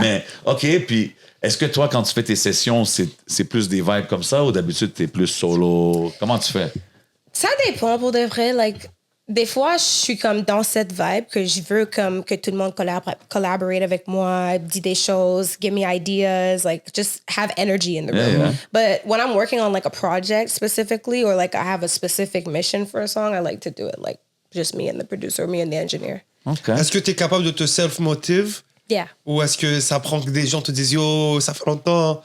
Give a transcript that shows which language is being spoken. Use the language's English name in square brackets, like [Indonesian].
[French] Mais, OK, puis est-ce que toi, quand tu fais tes sessions, c'est plus des vibes comme ça ou d'habitude, t'es plus solo? Comment tu fais? Ça dépend pour de vrai. Like, des fois, je suis comme dans cette vibe que je veux comme que tout le monde collaborate avec moi, dit des choses, [English] give me ideas, like just have energy in the room. Yeah. But when I'm working on like a project specifically or like I have a specific mission for a song, I like to do it like just me and the producer, me and the engineer. OK. [French] Est-ce que tu es capable de te self-motive? [English] Yeah. [French] Ou est-ce que ça prend que des gens te disent yo, ça fait longtemps?